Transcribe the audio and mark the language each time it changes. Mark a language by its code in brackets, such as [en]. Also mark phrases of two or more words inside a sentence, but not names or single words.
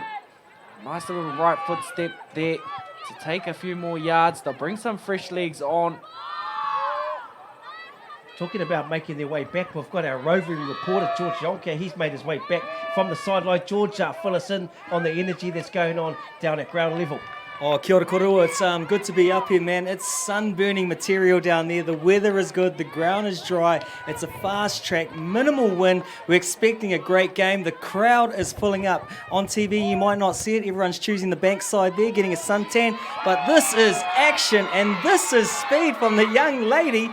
[en] Nice little right foot step there to take a few more yards. They'll bring some fresh legs on. Talking about making their way back, we've got our roving reporter, George Yonker. He's made his way back from the sideline. George, fill us in on the energy that's going on down at ground level. [mi] Oh, kia ora korua. [en] It's good to be up here, man. It's sun-burning material down there. The weather is good. The ground is dry. It's a fast track, minimal wind. We're expecting a great game. The crowd is pulling up. On TV, you might not see it. Everyone's choosing the bankside there, getting a suntan. But this is action, and this is speed from the young lady.